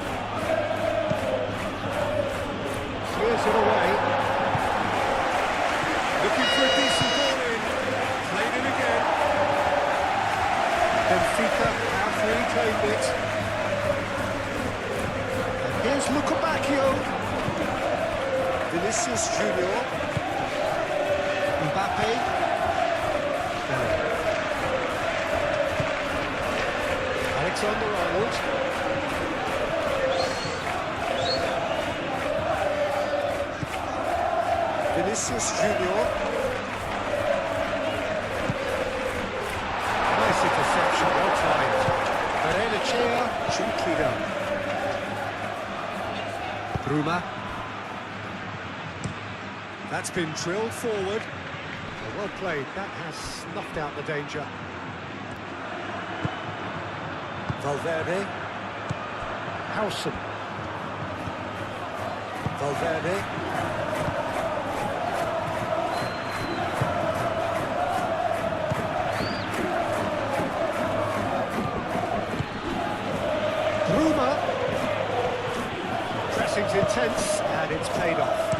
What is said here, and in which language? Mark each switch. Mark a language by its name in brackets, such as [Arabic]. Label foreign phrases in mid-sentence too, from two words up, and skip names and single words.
[English] Clears it away. Looking for a decent ball in. Played it again. Benfica have reclaimed it. And here's Luka Bacchio. Vinicius Junior. Mbappe. Alexander-Arnold. Vinicius Junior. Nice interception, well timed. Barrenechea, gently done. Bruma. That's been drilled forward. Well played, that has snuffed out the danger. Valverde. Howson. Valverde. Bruma. Pressing's intense, and it's paid off.